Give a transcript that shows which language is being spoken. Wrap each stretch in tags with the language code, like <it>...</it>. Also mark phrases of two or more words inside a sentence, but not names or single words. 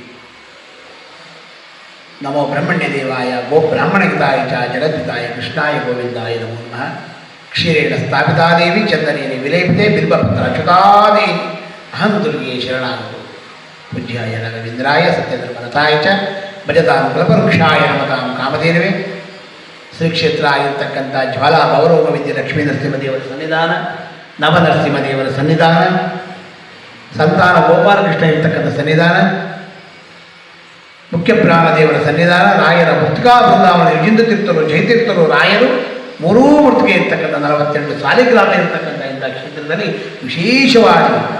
<sa>नमो ब्रह्मण्यदेवाय गोब्राह्मणहिताय च जगद्हिताय कृष्णाय गोविंदाय नमो नमः। क्षीरेण स्थापिता देवी चन्दनेन विलेपिते बिल्वपत्राच्युतादेवी अहं दुर्गे शरणागतो। पूज्याय राघवेन्द्राय सत्यधर्मरताय च ಭಜತಾಂ ಕಲ್ಪವೃಕ್ಷಾಯ ನಮತಾಂ ಕಾಮಧೇನವೇ.</sa> <kn>ಶ್ರೀ ಕ್ಷೇತ್ರ ಆಗಿರ್ತಕ್ಕಂಥ ಜ್ವಾಲಾ ಗೌರವ ವಿದ್ಯೆ ಲಕ್ಷ್ಮೀ ನರಸಿಂಹದೇವರ ಸನ್ನಿಧಾನ, ನವನರಸಿಂಹದೇವರ ಸನ್ನಿಧಾನ, ಸಂತಾನ ಗೋಪಾಲಕೃಷ್ಣ ಇರ್ತಕ್ಕಂಥ ಸನ್ನಿಧಾನ, ಮುಖ್ಯ ಪ್ರಾಣದೇವರ ಸನ್ನಿಧಾನ, ರಾಯರ ಮುಕ್ತಿಕಾ ಬೃಂದಾವನ ವಿಜಿಂದ ತೀರ್ಥರು ಜಯತೀರ್ಥರು ರಾಯರು ಮೂರೂ ಮೂರ್ತಿಗೆ ಇರ್ತಕ್ಕಂಥ 48 ಸಾಲಿಗ್ರಾಮ ಇರ್ತಕ್ಕಂಥ ಇಂಥ ಕ್ಷೇತ್ರದಲ್ಲಿ ವಿಶೇಷವಾಗಿ</kn>